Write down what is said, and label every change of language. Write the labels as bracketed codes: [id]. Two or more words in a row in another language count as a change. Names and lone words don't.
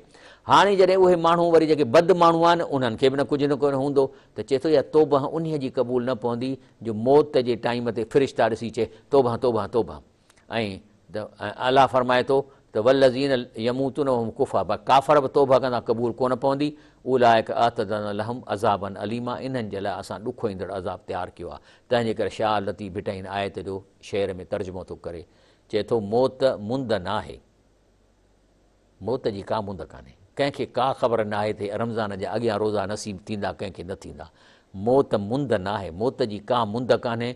[sd] हाणे जॾहिं उहे माण्हू वरी जेके बद माण्हू आहिनि उन्हनि खे बि न कुझु न कुझु हूंदो, त चए थो इहा तौबह उन्हीअ जी क़बूल न पवंदी जो मौत जे टाइम ते फ़रिश्ता ॾिसी चए तौबह तौबह तौबह। ऐं अलाह फरमाए थो त [ar] والذين يموتون وهم كفار, [sd] काफ़र बि तौबह कंदा क़बूल कोन पवंदी। [ar] أولئك أعتدنا لهم عذابا أليما, [sd] इन्हनि जे लाइ असां ॾुखो ईंदड़ अज़ाब तयारु कयो आहे। तंहिंजे करे शाह लतीफ़ भिटाइन आयत जो शेर में तर्जुमो थो करे, चए थो मौत मुंद न आहे, मौत जी का मुंद कान्हे, कंहिंखे का ख़बर न आहे त रमज़ान जा अॻियां रोज़ा नसीब थींदा कंहिंखे न थींदा। मौत मुंद न आहे, मौत जी का मुंद कान्हे।